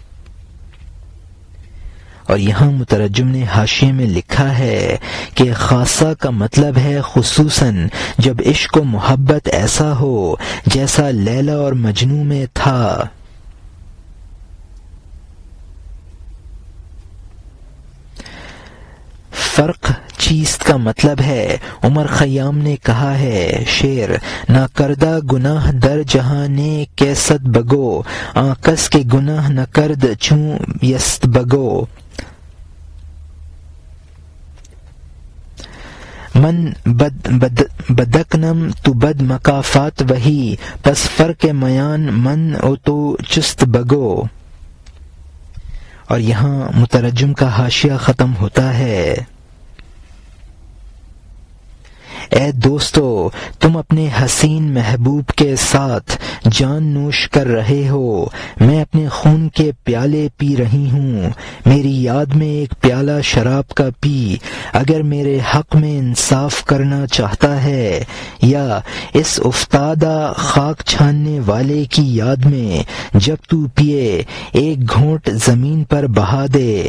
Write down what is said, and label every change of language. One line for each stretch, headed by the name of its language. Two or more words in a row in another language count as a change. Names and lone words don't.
Urdu: اور یہاں مترجم نے حاشیے میں لکھا ہے کہ خاصہ کا مطلب ہے خصوصاً جب عشق و محبت ایسا ہو جیسا لیلا اور مجنوں میں تھا۔
Persian: فرق چیست
Urdu: کا مطلب ہے عمر خیام نے کہا ہے شعر
Persian: نہ کردہ گناہ در جہاں نے کیست بگو آنکس کے گناہ نہ کرد چوں یست بگو۔ من بدکنم تو بد مکافات وہی پس فرق میان من او تو چست بگو۔
Urdu: اور یہاں مترجم کا حاشیہ ختم ہوتا ہے۔ اے دوستو، تم اپنے حسین محبوب کے ساتھ جان نوش کر رہے ہو، میں اپنے خون کے پیالے پی رہی ہوں، میری یاد میں ایک پیالہ شراب کا پی، اگر میرے حق میں انصاف کرنا چاہتا ہے، یا اس افتادہ خاک چھاننے والے کی یاد میں جب تو پیے ایک گھونٹ زمین پر بہا دے۔